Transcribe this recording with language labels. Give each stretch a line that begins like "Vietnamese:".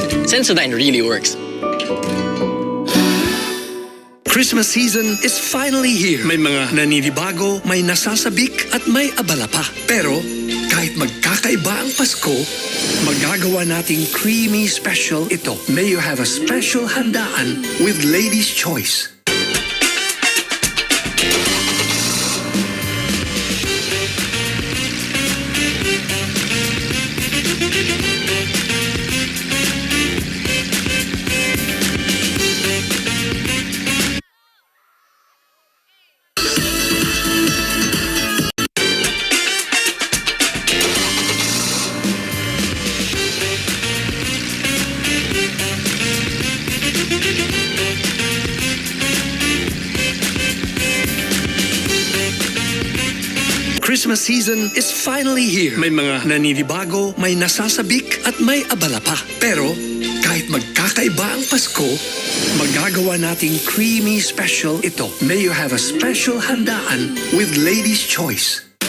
English: Sensodyne really works. Christmas season is finally here.
Filipino: May mga naninibago, may nasasabik at may abala pa. Pero kahit magkakaiba ang Pasko, magagawa nating
English: creamy special
Filipino: ito.
English: May you have a special handaan with Ladies' Choice. Christmas season is finally here.
Filipino: May mga naninibago, may nasasabik at may abala pa. Pero kahit magkakaiba ang Pasko, magagawa nating
English: creamy special
Filipino: ito.
English: May you have a special handaan with Lady's Choice.